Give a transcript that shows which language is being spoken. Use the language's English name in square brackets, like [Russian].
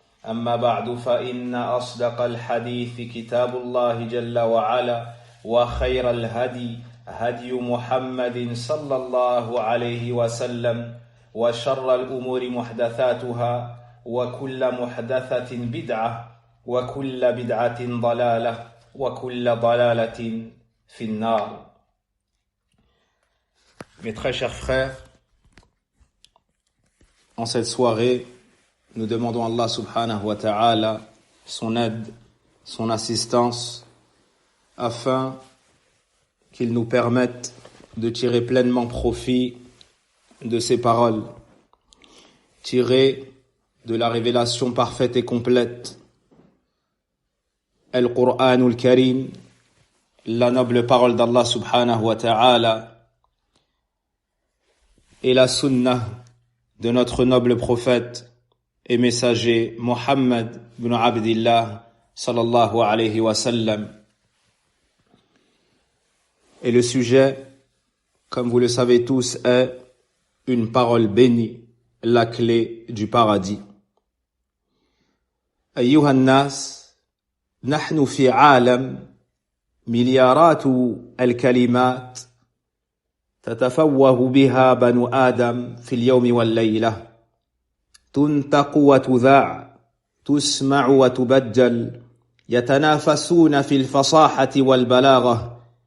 [Arabic] أما بعد، فإن أصدق الحديث كتاب الله جل وعلا، وخير الهدي هدي محمد صلى الله عليه وسلم، وشر الأمور محدثاتها، وكل محدثة بدعة، وكل بدعة ضلالة، وكل ضلالة في النار. [French] Mes très chers frères, en cette soirée, nous demandons à Allah subhanahu wa ta'ala son aide, son assistance, afin qu'il nous permette de tirer pleinement profit de ces paroles, tirées de la révélation parfaite et complète, Al-Qur'anul Karim, la noble parole d'Allah subhanahu wa ta'ala, et la sunnah de notre noble prophète et messager Muhammad ibn Abdillah sallallahu alayhi wa sallam. Et le sujet, comme vous le savez tous, est une parole bénie, la clé du paradis. [Arabic] أيها الناس، نحن في عالم مليارات الكلمات تتفوه بها بنو آدم في اليوم والليلة، تنطق وتذاع، تسمع وتبجل، يتنافسون في الفصاحة والبلاغة.